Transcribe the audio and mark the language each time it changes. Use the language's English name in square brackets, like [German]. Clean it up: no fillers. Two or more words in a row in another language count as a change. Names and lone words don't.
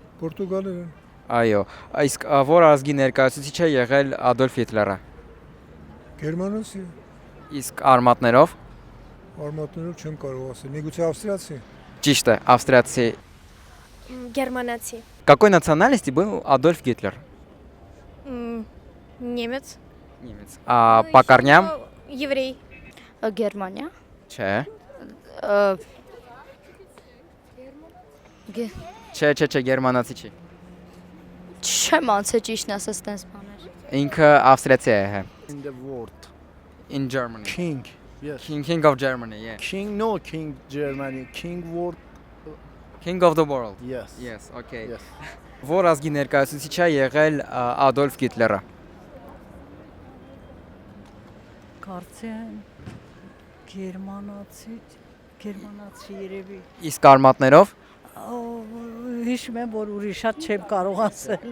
[Armenian] Պորտուգալերեն։ Այո, իսկ որ ազգի ներկայացուցիչ է եղել Ադոլֆ Հիտլերը։ Գերմանացի։ Իսկ արմատներով։ Արմատներով չեմ կարող ասել։ Միգուցե ավստրիացի։ Ճիշտ է, ավստրիացի։ Գերմանացի։ [Russian] Какой национальности был Адольф Гитлер? Немец։ Немец. А по корням? Еврей։ [Armenian] Գերմանիա։ Չէ։ Գե- Չէ, գերմանացի չի։ Չեմ անցել ճիշտն ասած տես բաներ։ Ինքը ավստրիացի է։ [English] In the world. In Germany. King. Yes. King of Germany, yeah. King, no King Germany. King world. King of the world. Yes. Yes, okay. Yes. [Armenian] Որ ազգի ներկայացուցիչ է եղել Ադոլֆ Գիտլերը։ Կարծեմ գերմանացի երևի։ Իսկ արմատներով Հիշում եմ, որ ուրիշ շատ չեմ կարող ասել։